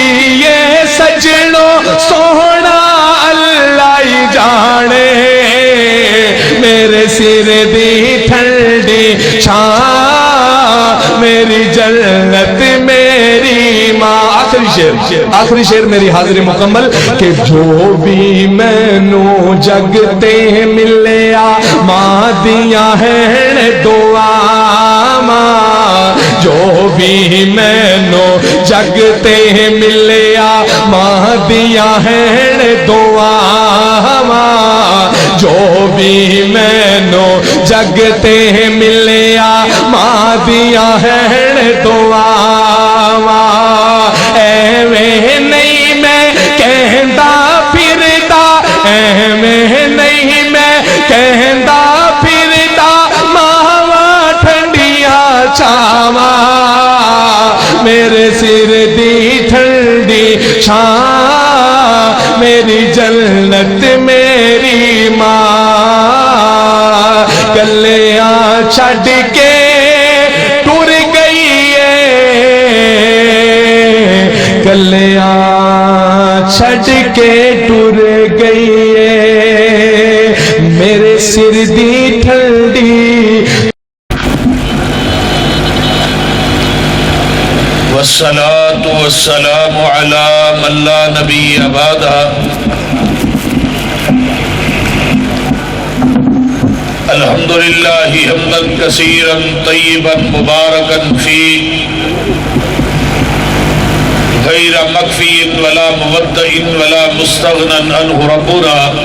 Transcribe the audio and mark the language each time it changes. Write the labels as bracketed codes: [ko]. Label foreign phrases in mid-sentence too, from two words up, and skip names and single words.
[pa] یہ سجنوں سونا اللہ ہی جانے میرے سر دی ٹھنڈی چھاں میری جنت میری ماں آخری شعر میری حاضری مکمل کہ جو بھی مینوں جگتے ملیا ماں دیاں ہیں دعا ماں جو بھی مینوں جگتے ملیا ماں دیاں ہیں دعا ماں جو بھی مینوں جگتے ملیا ماں دیاں ہیں دعا ایویں نہیں میں کہندا پھردا ایویں نہیں میں کہندا پھردا ماواں ٹھنڈیاں چھاواں میرے سر دی ٹھنڈی چھاں میری جنت میری ماں گلیاں چھڈ کے ٹر گئی گلیاں چھڈ کے ٹر گئی میرے سر دی ٹھنڈی [ar] والصلاة والسلام على من لا نبي بعده الحمد لله حمدا كثيرا طيبا مباركا فيه غير مكفي ولا مودع ولا مستغنى عنه ربنا